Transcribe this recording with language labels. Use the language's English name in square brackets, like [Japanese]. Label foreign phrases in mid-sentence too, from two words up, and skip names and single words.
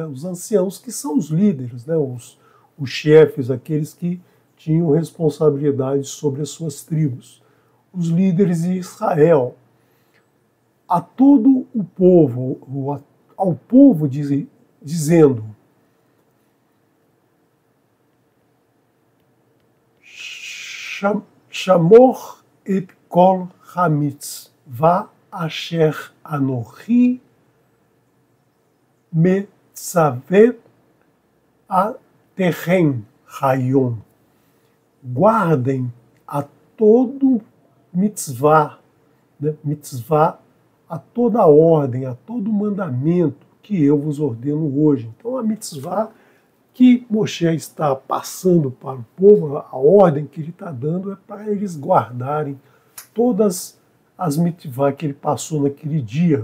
[Portuguese] Os anciãos que são os líderes, né? Os chefes, aqueles que tinham responsabilidade sobre as suas tribos, os líderes de Israel. A todo o povo, ao povo dizendo: [Hebrew] שָׁמֹר אֶת כָּל הַמִּצְוָה אֲשֶׁר אָנֹכִי מְצַוֶּה אֶתְכֶם הַיּוֹם. [Portuguese] Guardem a todo mitzvah, né? Mitzvah, a toda ordem, a todo mandamento que eu vos ordeno hoje. Então a mitzvah que Moshe está passando para o povo, a ordem que ele está dando é para eles guardarem todas as mitzvah que ele passou naquele dia.